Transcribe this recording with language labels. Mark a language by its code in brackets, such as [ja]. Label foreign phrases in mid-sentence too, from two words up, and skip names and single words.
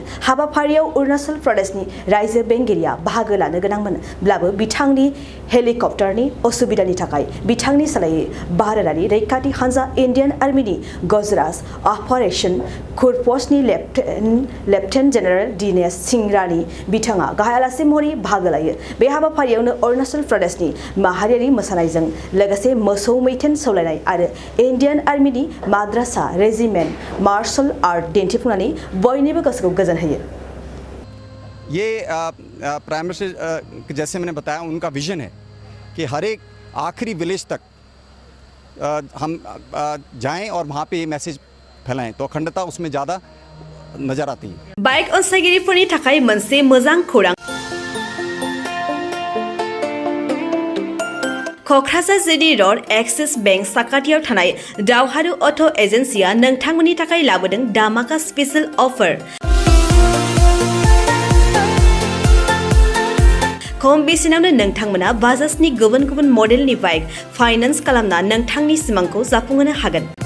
[brx] हाबाफारियाव अरुणाचल प्रदेशनि रायजो बेंगिरिया बाहागो लानो गोनांमोनब्लाबो बिथांनि हेलिकप्टारनि असुबिदानि थाखाय बिथांनि सोलायै भारतारि रैखाथि हानजा इन्डियान आर्मीनि गजराज अपारेशन कुरफसनि [en] Lieutenant General [brx] दिनेश सिंहरानी बिथाङा गाहाय आलासि महरै बाहागो लायो। बे हाबाफारियावनो अरुणाचल प्रदेशनि माहारियारि मोसानायजों लोगोसे मोसौ मैथेन सौलायनाय आरो इन्डियान आर्मीनि माद्रासा रेजिमेन्ट [en] martial art [brx] दिन्थिफुंनानै बयनिबो गोसोखौ गोजोन होयो। [hi] ये [en] prime minister [hi] जैसे मैंने बताया उनका विजन है कि हर एक आखिरी विलेज तक हम जाएं और वहाँ पे ये मैसेज फैलाएं तो अखंडता उसमें ज़्यादा नजर आती है। [brx] बाइक अनसायगिरिफोरनि थाखाय मोनसे मोजां खौरां। क'क्राझार जिडी र'ड एक्सिस बेंक साखाथियाव थानाय दावहारु अट' एजेन्सिया नोंथांमोननि थाखाय लाबोदों धामाका [en] special offer. [brx] खम बेसेनावनो नोंथांमोना बाजाजनि गुबुन गुबुन मडेलनि बाइक फाइनान्स खालामना नोंथांनि सिमांखौ जाफुंहोनो हागोन।